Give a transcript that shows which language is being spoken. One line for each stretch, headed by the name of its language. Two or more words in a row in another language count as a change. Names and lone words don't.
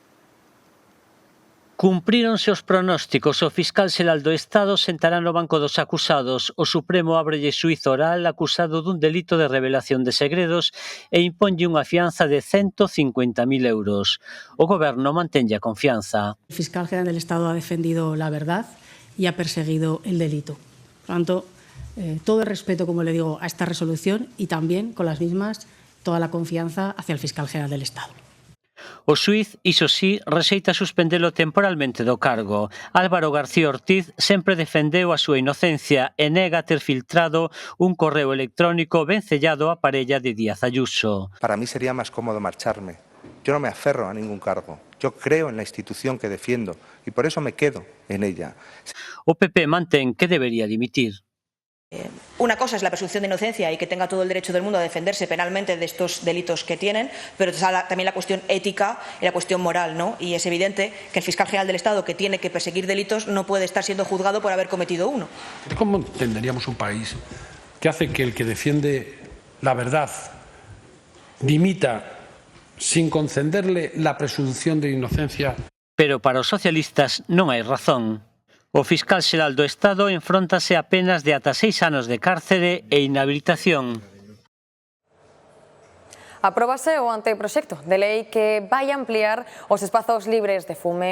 Galician: Cumpríronse os pronósticos. O fiscal xeral do Estado sentará no banco dos acusados. O Supremo ábrelle xuízo oral acusado dun delito de revelación de segredos e imponlle unha fianza de 150.000 euros. O Goberno mantenlle a confianza.
Spanish: El fiscal general del Estado ha defendido la verdad y ha perseguido el delito. Por tanto, todo el respeto, como le digo, a esta resolución y también, con las mismas, toda la confianza hacia el fiscal general del Estado.
Galician: O xuiz, iso sí, rexeita suspendelo temporalmente do cargo. Álvaro García Ortiz sempre defendeu a súa inocencia e nega ter filtrado un correo electrónico vencellado á parella de Díaz Ayuso.
Spanish: Para mí sería más cómodo marcharme. Yo no me aferro a ningún cargo. Yo creo en la institución que defiendo y por eso me quedo en ella.
Galician: O PP mantén que debería dimitir.
Spanish: Una cosa es la presunción de inocencia y que tenga todo el derecho del mundo a defenderse penalmente de estos delitos que tienen, pero está también la cuestión ética y la cuestión moral, ¿no? Y es evidente que el fiscal general del Estado, que tiene que perseguir delitos, no puede estar siendo juzgado por haber cometido uno. ¿Cómo entenderíamos un país que hace que el que defiende la verdad dimita sin concederle la presunción de inocencia?
Galician: Pero para os socialistas non hai razón. O fiscal xeral do Estado enfróntase a penas de ata 6 anos de cárcere e inhabilitación. Apróbase o anteproxecto de lei que vai ampliar os espazos libres de fume.